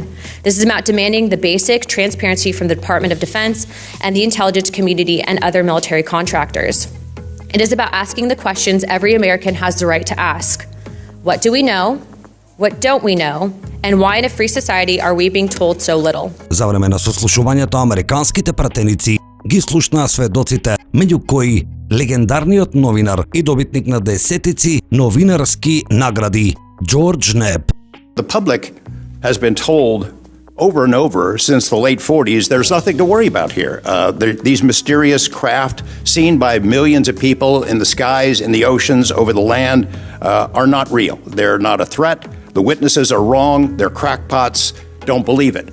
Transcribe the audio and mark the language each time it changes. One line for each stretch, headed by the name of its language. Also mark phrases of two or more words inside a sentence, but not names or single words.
English: This is about demanding the basic transparency from the Department of Defense and the intelligence community and other military contractors. It is about asking the questions every American has the right to ask. What do we know? What don't we know? And why in a free society are we being told so little?
Macedonian: За време на сослушувањето американските пратеници ги слушнаа сведоците, меѓу кои легендарниот новинар и добитник на десетици новинарски награди Джордж Неб.
English: The public has been told over and over since the late 40s there's nothing to worry about here. These mysterious craft seen by millions of people in the skies, in the oceans, over the land are not real. They're not a threat. The witnesses are wrong, they're crackpots, don't believe it.